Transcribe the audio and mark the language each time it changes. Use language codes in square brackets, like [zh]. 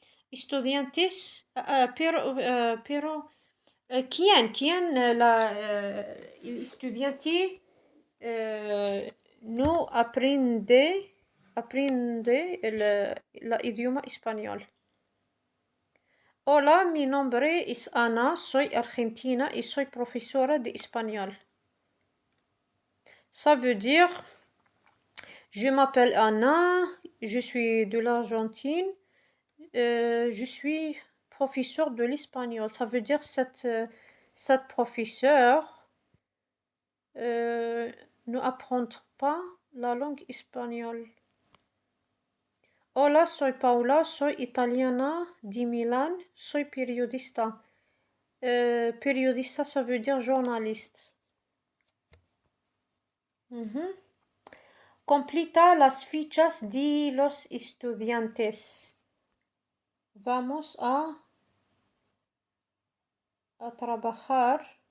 [es] Estudiantes, pero ¿quién el estudiante no aprende el idioma español? Hola, mi nombre es Ana, soy argentina y soy profesora de español. [fr] Ça veut dire, je m'appelle Anna, je suis de l'Argentine, je suis professeur de l'espagnol. Ça veut dire cette professeure ne apprend pas la langue espagnole. [es] Hola, soy Paula, soy italiana de Milan, soy periodista. [fr] Periodista, ça veut dire journaliste. [es] Completa las fichas de los estudiantes. Vamos a trabajar.